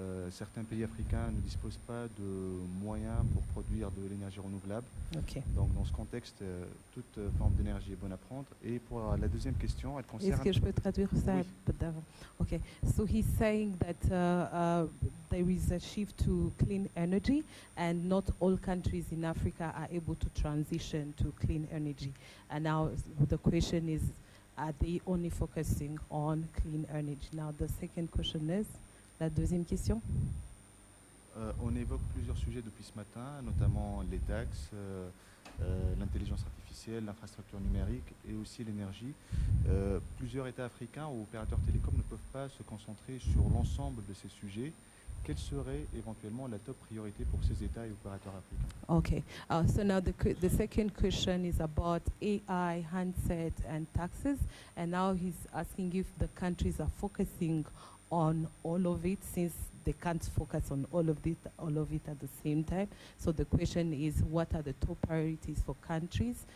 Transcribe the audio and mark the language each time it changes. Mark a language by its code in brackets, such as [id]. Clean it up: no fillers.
[fr] Certains pays africains ne disposent pas de moyens pour produire de l'énergie renouvelable. Okay. Donc dans ce contexte, toute forme d'énergie est bonne à prendre. Et pour la deuxième question, elle concerne... Est-ce que je peux traduire ça Oui. d'avant? [en] Okay, so he's saying that there is a shift to clean energy, and not all countries in Africa are able to transition to clean energy. And now the question is, are they only focusing on clean energy? Now the second question is, [fr] la deuxième question? On évoque plusieurs sujets depuis ce matin, notamment les taxes, l'intelligence artificielle, l'infrastructure numérique et aussi l'énergie. Plusieurs États africains ou opérateurs télécoms ne peuvent pas se concentrer sur l'ensemble de ces sujets. Quelle serait éventuellement la top priorité pour ces États et opérateurs africains? [en] Okay, so now the second question is about AI, handset and taxes, and now he's asking if the countries are focusing on all of it, since they can't focus on all of it at the same time. So the question is, what are the top priorities for countries?